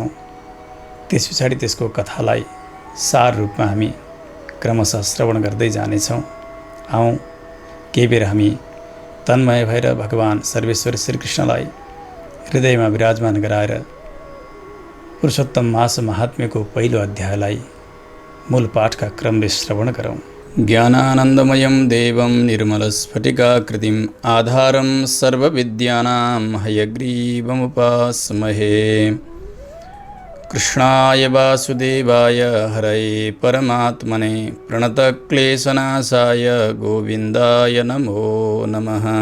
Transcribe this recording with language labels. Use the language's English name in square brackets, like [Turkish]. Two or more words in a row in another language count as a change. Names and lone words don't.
[Nepali] त्यस पछाडि त्यसको कथालाई सार रूपमा हामी क्रमशः श्रवण गर्दै जानेछौँ। आउँ केही बेर हामी तन्मय भएर भगवान सर्वेश्वर श्रीकृष्णलाई हृदयमा विराजमान गराएर पुरुषोत्तम मास महात्म्यको पहिलो अध्यायलाई मूल पाठका क्रमले श्रवण गरौँ। [Sanskrit] ज्ञानानन्दमयं देवं निर्मलस्फटिकाकृतिम् आधारं सर्वविद्यानां हयग्रीवमुपास्महे। कृष्णाय वासुदेवाय हरये परमात्मने प्रणतक्लेशनाशाय गोविन्दाय नमो नमः।